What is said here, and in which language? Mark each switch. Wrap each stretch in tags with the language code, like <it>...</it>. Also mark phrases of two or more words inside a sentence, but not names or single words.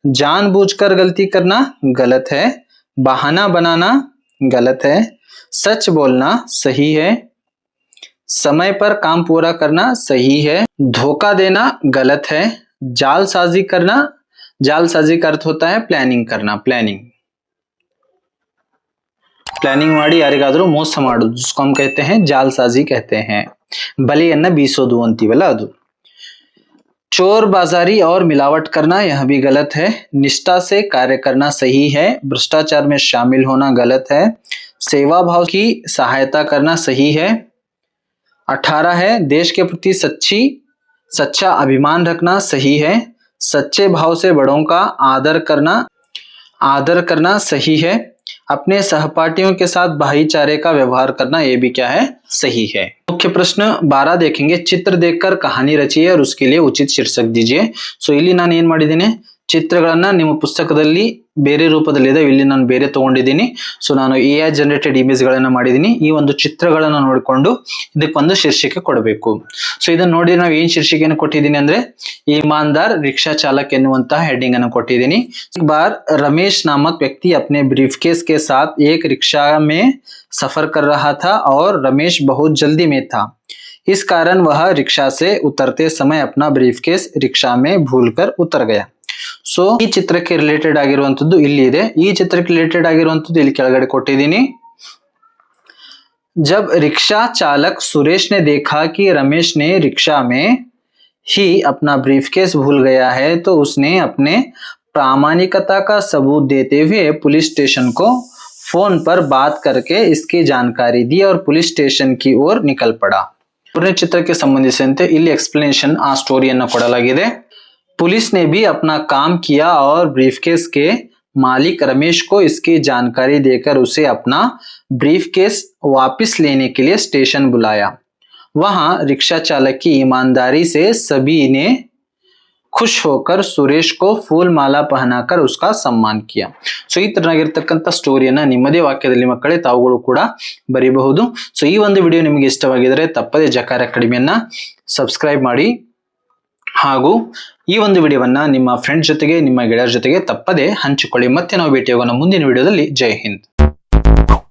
<hi>जानबूझकर गलती करना गलत है, बहाना बनाना गलत है, सच बोलना सही है, समय पर काम पूरा करना सही है, धोखा देना गलत है, जालसाजी करना, जालसाजी का अर्थ होता है प्लानिंग करना, प्लानिंग</hi> <kn>ಮಾಡಿ ಯಾರಿಗಾದರೂ ಮೋಸ ಮಾಡೋದು,</kn> <hi>जिसको हम कहते हैं जालसाजी कहते हैं.</hi> <kn>ಬಲೆಯನ್ನ ಬೀಸೋದು ಅಂತೀವಲ್ಲ ಅದು.</kn> <hi>चोर बाजारी और मिलावट करना यह भी गलत है, निष्ठा से कार्य करना सही है, भ्रष्टाचार में शामिल होना गलत है, सेवा भाव की सहायता करना सही है. 18 है देश के प्रति सच्चा अभिमान रखना सही है, सच्चे भाव से बड़ों का आदर करना सही है, अपने सहपाठियों के साथ भाईचारे का व्यवहार करना ये भी क्या है, सही है. मुख्य प्रश्न 12 देखेंगे. चित्र देखकर कहानी रचिए और उसके लिए उचित शीर्षक दीजिए.</hi> <kn>सो ಇಲ್ಲಿ ನಾನು ಏನು ಮಾಡಿದ್ದೀನಿ, ಚಿತ್ರಗಳನ್ನ ನಿಮ್ಮ ಪುಸ್ತಕದಲ್ಲಿ ಬೇರೆ ರೂಪದಲ್ಲಿ ಇದೆ, ಇಲ್ಲಿ ನಾನು ಬೇರೆ ತಗೊಂಡಿದ್ದೀನಿ. ಸೊ ನಾನು AI</kn> <en>generated image</en> <kn>ಗಳನ್ನ ಮಾಡಿದ್ದೀನಿ. ಈ ಒಂದು ಚಿತ್ರಗಳನ್ನ ನೋಡಿಕೊಂಡು ಇದಕ್ಕೊಂದು ಶೀರ್ಷಿಕೆ ಕೊಡಬೇಕು. ಸೊ ಇದನ್ನ ನೋಡಿ ನಾವು ಏನ್ ಶೀರ್ಷಿಕೆಯನ್ನು ಕೊಟ್ಟಿದ್ದೀನಿ ಅಂದ್ರೆ</kn> <hi>ईमानदार रिक्शा चालक</hi> <kn>ಎನ್ನುವಂತ ಹೆಡಿಂಗ್ ಅನ್ನು ಕೊಟ್ಟಿದ್ದೀನಿ.</kn> <hi>एक बार रमेश नामक व्यक्ति अपने ब्रीफकेस के साथ एक रिक्शा में सफर कर रहा था और रमेश बहुत जल्दी में था. इस कारण वह रिक्शा से उतरते समय अपना ब्रीफकेस रिक्शा में भूलकर उतर गया.</hi> <kn>ಸೊ ಈ ಚಿತ್ರಕ್ಕೆ ರಿಲೇಟೆಡ್ ಆಗಿರುವಂತದ್ದು ಇಲ್ಲಿ ಇದೆ. ಈ ಚಿತ್ರಕ್ಕೆ ರಿಲೇಟೆಡ್ ಆಗಿರುವಂತದ್ದು ಇಲ್ಲಿ ಕೆಳಗಡೆ ಕೊಟ್ಟಿದ್ದೀನಿ.</kn> <hi>जब रिक्शा चालक सुरेश ने देखा कि रमेश ने रिक्शा में ही अपना ब्रीफकेस भूल गया है तो उसने अपने प्रामाणिकता का सबूत देते हुए पुलिस स्टेशन को फोन पर बात करके इसकी जानकारी दी और पुलिस स्टेशन की ओर निकल पड़ा.</hi> <kn>ಮೂರನೇ ಚಿತ್ರಕ್ಕೆ ಸಂಬಂಧಿಸಿದಂತೆ ಇಲ್ಲಿ ಎಕ್ಸ್ಪ್ಲನೇಷನ್ ಆ ಸ್ಟೋರಿಯನ್ನು ಕೊಡಲಾಗಿದೆ.</kn> <hi>पुलिस ने भी अपना काम किया और ब्रीफकेस के मालिक रमेश को इसकी जानकारी देकर उसे अपना ब्रीफकेस वापस लेने के लिए स्टेशन बुलाया. वहां रिक्शा चालक की ईमानदारी से सभी ने खुश होकर सुरेश को फूल माला पहनाकर उसका सम्मान किया.</hi> <kn>ಸೊ ಈ ತರನಾಗಿರ್ತಕ್ಕಂಥ ಸ್ಟೋರಿಯನ್ನ ನಿಮ್ಮದೇ ವಾಕ್ಯದಲ್ಲಿ ಮಕ್ಕಳೇ ತಾವುಗಳು ಕೂಡ ಬರೀಬಹುದು. ಸೊ ಈ ಒಂದು ವಿಡಿಯೋ ನಿಮಗೆ ಇಷ್ಟವಾಗಿದ್ರೆ ತಪ್ಪದೇ ಜಕಾರ ಅಕಾಡೆಮಿಯನ್ನ ಸಬ್ಸ್ಕ್ರೈಬ್ ಮಾಡಿ ಹಾಗೂ ಈ ಒಂದು ವಿಡಿಯೋವನ್ನ ನಿಮ್ಮ ಫ್ರೆಂಡ್ಸ್ ಜೊತೆಗೆ ನಿಮ್ಮ ಗೆಳೆಯರ ಜೊತೆಗೆ ತಪ್ಪದೇ ಹಂಚಿಕೊಳ್ಳಿ. ಮತ್ತೆ ನಾವು ಭೇಟಿಯಾಗೋಣ ಮುಂದಿನ ವಿಡಿಯೋದಲ್ಲಿ.</kn>